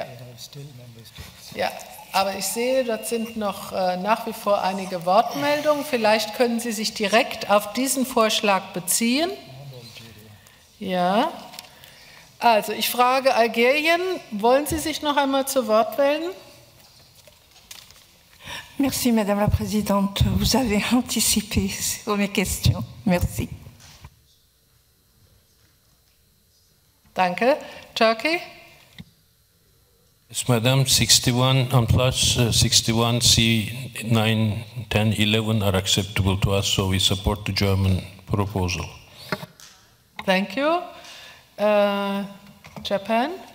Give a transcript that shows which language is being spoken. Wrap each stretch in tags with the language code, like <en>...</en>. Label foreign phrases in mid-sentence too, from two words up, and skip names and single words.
<de>Ja, aber ich sehe, dort sind noch nach wie vor einige Wortmeldungen. Vielleicht können Sie sich direkt auf diesen Vorschlag beziehen. Ja. Also ich frage Algerien, wollen Sie sich noch einmal zu Wort melden?</de> <fr>Merci, Madame la Présidente. Vous avez anticipé sur mes questions. Merci.</fr> <de>Danke.</de> <en>Turkey? Yes, Madam, 61 and plus 61, C, 9, 10, 11 are acceptable to us, so we support the German proposal. Thank you. Japan?</en>